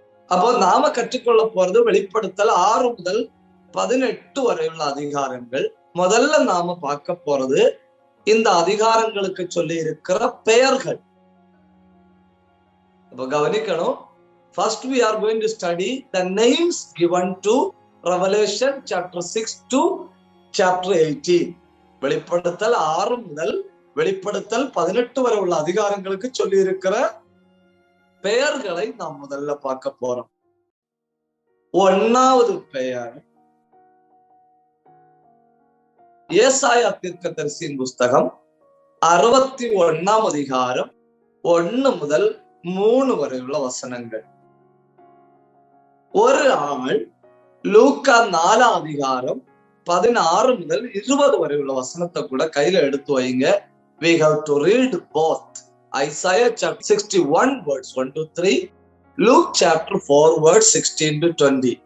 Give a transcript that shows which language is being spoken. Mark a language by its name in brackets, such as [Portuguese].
[Tamil] அப்போ நாம கற்றுக்கொள்ள போறது வெளிப்படுத்தல் 6 முதல் 18 வரையுள்ள அதிகாரங்கள். முதல்ல நாம பார்க்க போறது இந்த அதிகாரங்களுக்கு சொல்லி இருக்கிற பெயர்கள். இப்ப கவனிக்கணும். [English] First we are going to study the names given to Revelation chapter 6 to chapter 18. [Tamil] வெளிப்படுத்தல் 6 முதல் வெளிப்படுத்தல் 18 வரை உள்ள அதிகாரங்களுக்கு சொல்லி இருக்கிற பெயர்களை நாம் முதல்ல பார்க்க போறோம். ஒன்னாவது பெயர் ஏசாயா தீர்க்கதரிசியின் புஸ்தகம் 61 அதிகாரம் 1 முதல் 3 வரை உள்ள வசனங்கள். ஒரு ஆள் லூக்கா 4 அதிகாரம் 16 முதல் 20 வரை உள்ள வசனத்தை கூட கையில எடுத்து வைங்க. [English] We have to read both Isaiah chapter 61 verse 1 to 3, Luke chapter 4 verse 16 to 20.